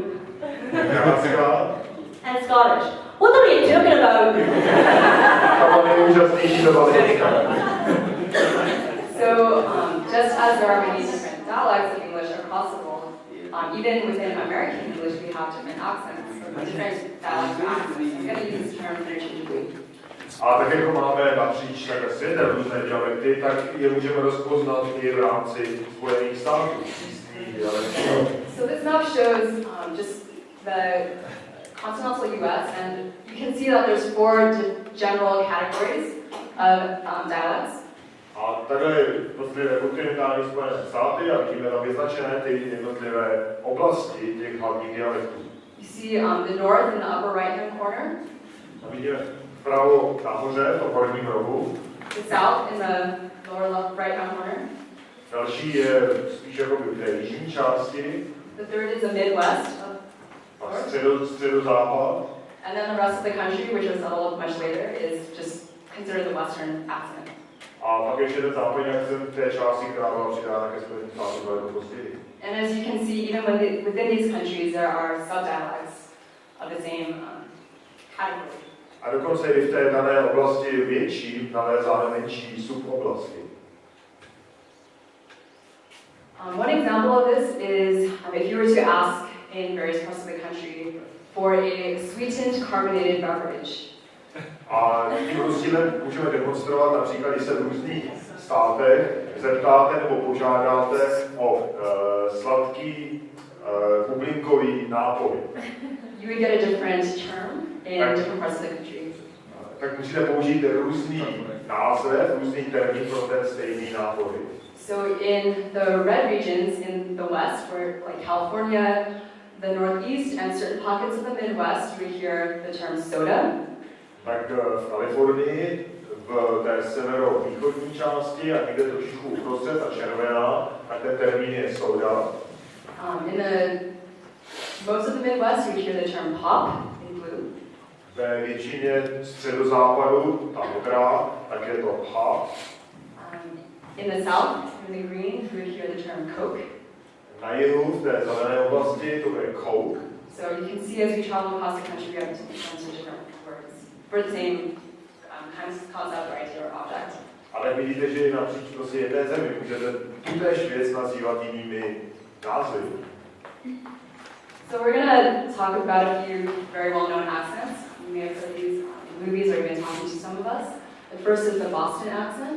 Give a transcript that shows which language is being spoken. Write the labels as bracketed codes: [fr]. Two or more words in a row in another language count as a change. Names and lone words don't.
[cs] Kanadská. [en] And Scottish, what are you talking about? [cs] A mám nejúžasnější to byla britská. [en] So just as there are many different dialects of English across the world, even within American English we have different accents, different dialects of accents. I'm going to use this term interchangeably. [cs] A tak jako máme napříč takhle světem různé dialekty, tak je můžeme rozpoznat i v rámci Spojených států místní dialekty. [en] So this map shows just the continental US, and you can see that there's 4 general categories of dialects. [cs] A takhle jednotlivé kontinentální Spojené státy a vidíme tam vyznačené ty jednotlivé oblasti těch hlavních dialektů. [en] You see the north in the upper right-hand corner. [cs] A vidíme vpravo nahoře, v tom horním rohu. [en] The south in the lower left right-hand corner. [cs] Další je spíš jako v té jižní části. [en] The third is the Midwest. [cs] A středozápad. [en] And then the rest of the country, which is a little much later, is just considered the Western accent. [cs] A pak ještě ten západní akcent té části, která byla přidána ke Spojeným státům daleko později. [en] And as you can see, even within these countries, there are subdialects of the same category. [cs] A dokonce i v té dané oblasti větší nalézáme menší suboblasti. [en] One example of this is if you were to ask in various parts of the country for a sweetened carbonated beverage. [cs] A tím rozdílem můžeme demonstrovat například, když se v různých státech zeptáte nebo požádáte o sladký bublinkový nápoj. [en] You would get a different term in different parts of the country. [cs] Tak musíte použít různý název, různý termín pro ten stejný nápoj. [en] So in the red regions in the west, where like California, the northeast, and certain pockets of the Midwest, you would hear the term soda. [cs] Tak v Kalifornii, v té severovýchodní části a někde trošičku uprostřed, ta červená, tak ten termín je soda. [en] In most of the Midwest, you would hear the term pop in blue. [cs] Ve většině středozápadu, ta modrá, tak je to pop. [en] In the south, in the green, you would hear the term coke. [cs] Na jihu, v té zelené oblasti, to je coke. [en] So you can see as we travel across the country, we have tons of different words for the same kind of concept or idea or object. [cs] Ale vidíte, že napříč prostě jedné zemi můžete tutéž věc nazývat jinými názvy. [en] So we're going to talk about a few very well-known accents. You may have heard these movies or you've been talking to some of us. The first is the Boston accent.